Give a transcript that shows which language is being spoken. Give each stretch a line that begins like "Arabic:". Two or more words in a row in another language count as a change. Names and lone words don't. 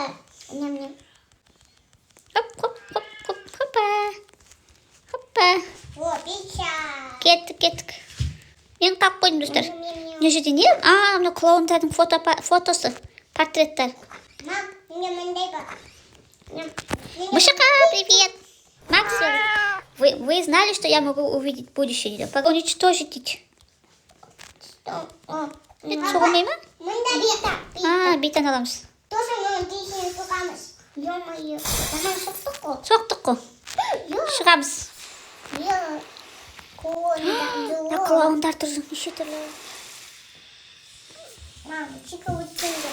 Kazakh: Хоппа. О, пицца. Кеттік. Мен қалып қойдым, достар. Мына жерде не? Мына клоундардың фотосы, портреттер. Мам, менде мындай бар.
Russian: Мышака, привет! Макс, вы знали, что я могу увидеть будущее? Уничтожить. Это
Kazakh: соғылмай ма? Мында бита. Битаны аламыз. Тоже мама тиісінен соғамыз. Ё-моё. Жаңа соқтық қой. Соқтық қой. Шығамыз. Клоундар тұр, неше түрлі. Мам, чика өткенде.